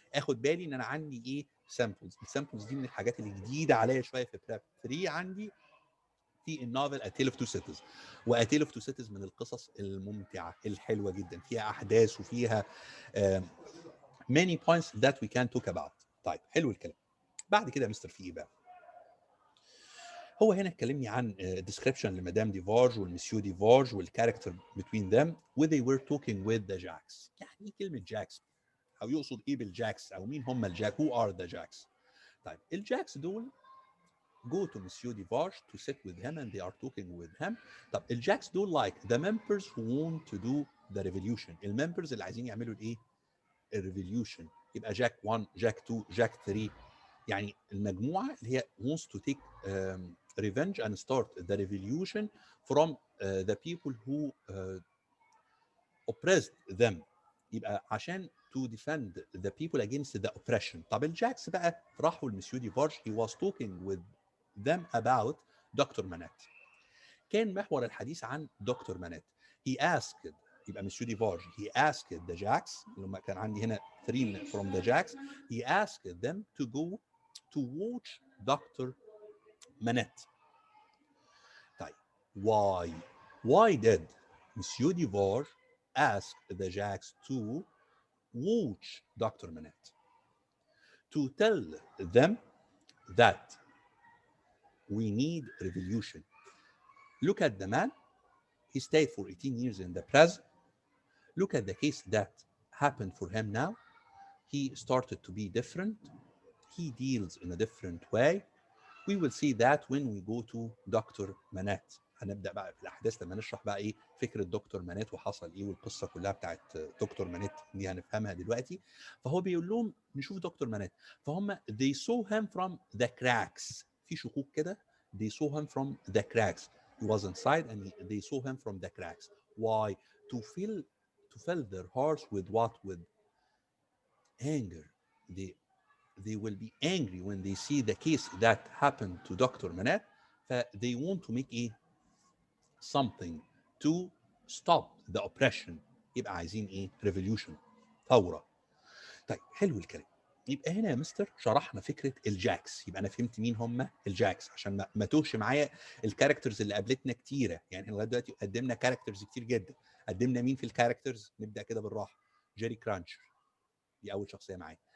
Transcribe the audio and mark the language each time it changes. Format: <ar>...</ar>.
<ar>اخد بالي ان انا عندي ايه؟ سامبلز. السامبلز دي من الحاجات اللي جديده عليا شويه في براب 3 عندي في النوفل A Tale of Two Cities. و A Tale of Two Cities من القصص الممتعة الحلوة جدا، فيها أحداث وفيها</ar> <en>many points that we can talk about.</en> <ar>طيب حلو الكلام. بعد كده يا مستر في إيه بقى؟ هو هنا اتكلمني عن</ar> <en>description</en> <ar>لمدام ديفارج والمسيو ديفارج والكاركتر</ar> <en>between them where they were talking with the jacks.</en> <ar>يعني ايه كلمة جاكس؟ او يقصد ايه بالجاكس؟ او مين هم الجاك؟</ar> <en>who are the jacks؟</en> <ar>طيب الجاكس دول</ar> <en>go to Monsieur Devarge to sit with him and they are talking with him.</en> <ar>طب الجاكس دول</ar> <en>like the members who want to do the revolution.</en> <ar>الممبرز اللي عايزين يعملوا الايه؟ الريفوليوشن. يبقى جاك 1 جاك 2 جاك 3، يعني المجموعه اللي هي</ar> <en>wants to take revenge and start the revolution from the people who oppressed them.</en> <ar>يبقى عشان</ar> <en>to defend the people against the oppression.</en> <ar>طب الجاكس بقى راحوا لمسيو ديفارج</ar> <en>he was talking with them about</en> <ar>دكتور منات. كان محور الحديث عن دكتور منات.</ar> <en>he asked،</en> <ar>يبقى مسيو ديفارج</ar> <en>he asked the jacks،</en> <ar>لما كان عندي هنا 3</ar> <en>from the jacks he asked them to go to watch doctor Manette. طيب why did Monsieur Devarge ask the jacks to watch Dr. Manette? To tell them that we need revolution. Look at the man. He stayed for 18 years in the prison. Look at the case that happened for him now. He started to be different. He deals in a different way. We will see that when we go to doctor Manette.</en> <ar>هنبدا بقى في الاحداث لما نشرح بقى ايه فكره دكتور منات وحصل ايه والقصه كلها بتاعت دكتور منات دي هنفهمها دلوقتي. فهو بيقول لهم نشوف دكتور منات، فهم</ar> <en>they saw him from the cracks.</en> <ar>في شقوق كده.</ar> <en>they saw him from the cracks. he was inside and they saw him from the cracks. Why? To fill their hearts with what? With anger. They will be angry when they see the case that happened to Dr. Manat. They want to make something to stop the oppression.</en> <ar>يبقى عايزين ايه؟ revolution، ثورة. طيب حلو الكلام. يبقى هنا يا مستر شرحنا فكره الجاكس. يبقى انا فهمت مين هم الجاكس عشان ما توهش معايا الكاركترز اللي قابلتنا كتيره. يعني احنا لغايه دلوقتي قدمنا كاركترز كتير جدا. قدمنا مين في الكاركترز؟ نبدا كده بالراحه. جيري كرانشر، دي اول شخصيه معايا.</ar>